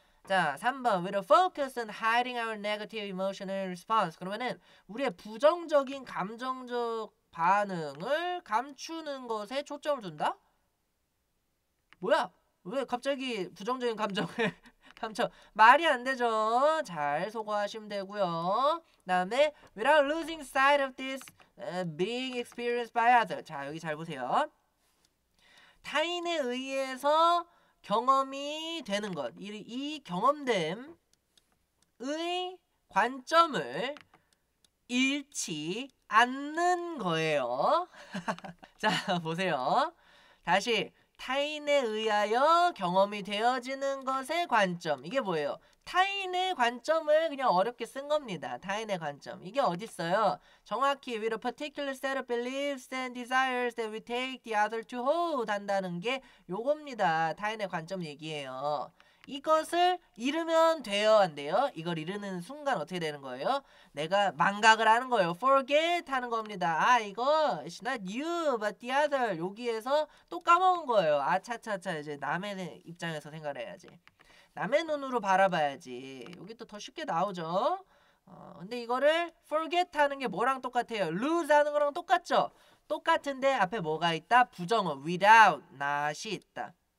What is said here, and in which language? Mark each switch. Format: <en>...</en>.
<ko>자, 3번</ko> <en>With a focus on hiding our negative emotional response.</en> <ko>그러면은 우리의 부정적인 감정적 반응을 감추는 것에 초점을 둔다? 뭐야? 왜 갑자기 부정적인 감정을 감춰? 말이 안 되죠. 잘 소거하시면 되고요. 그다음에</ko> <en>without losing sight of this being experienced by others.</en> <ko>자, 여기 잘 보세요. 타인에 의해서 경험이 되는 것. 이 경험됨의 관점을 잃지 않는 거예요. 자, 보세요. 다시 타인에 의하여 경험이 되어지는 것의 관점. 이게 뭐예요? 타인의 관점을 그냥 어렵게 쓴 겁니다. 타인의 관점. 이게 어딨어요? 정확히</ko> <en>with a particular set of beliefs and desires that we take the other to hold</en> <ko>한다는 게 요겁니다. 타인의 관점 얘기예요. 이것을 잃으면 돼요, 안 돼요? 이걸 잃는 순간 어떻게 되는 거예요? 내가 망각을 하는 거예요. forget 하는 겁니다. 이거</ko> <en>it's not you but the other.</en> <ko>여기에서 또 까먹은 거예요. 차차차 이제 남의 입장에서 생각을 해야지. 남의 눈으로 바라봐야지. 여기 또 더 쉽게 나오죠. 근데 이거를 forget 하는 게 뭐랑 똑같아요? lose 하는 거랑 똑같죠? 똑같은데 앞에 뭐가 있다? 부정어 without, not이 있다.</ko>